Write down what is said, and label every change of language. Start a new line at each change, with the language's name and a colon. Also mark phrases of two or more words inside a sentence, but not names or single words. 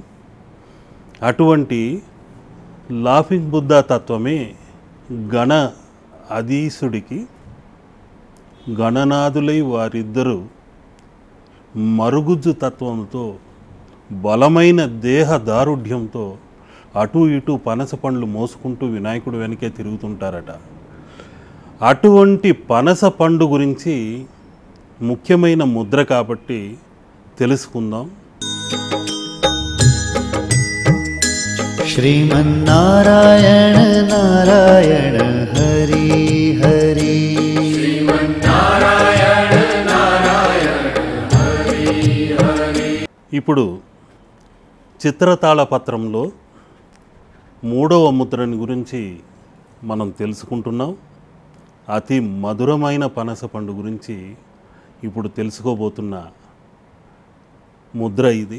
Telugu: అటువంటి లాఫింగ్ బుద్ధా తత్వమే గణ అధీసుడికి గణనాథులై వారిద్దరూ మరుగుజ్జు తత్వంతో బలమైన దేహ దారుఢ్యంతో అటు ఇటు పనస పండ్లు మోసుకుంటూ వినాయకుడు వెనకే తిరుగుతుంటారట. అటువంటి పనస పండు గురించి ముఖ్యమైన ముద్ర కాబట్టి తెలుసుకుందాం.
Sanskrit: श्रीमन्नारायण नारायण हरि हरि श्रीमन्नारायण नारायण हरि हरि.
Telugu: ఇప్పుడు చిత్రతాళపత్రంలో 3వ ముద్రని గురించి మనం తెలుసుకుంటున్నాం. అతి మధురమైన పనస పండు గురించి ఇప్పుడు తెలుసుకోబోతున్న ముద్ర ఇది.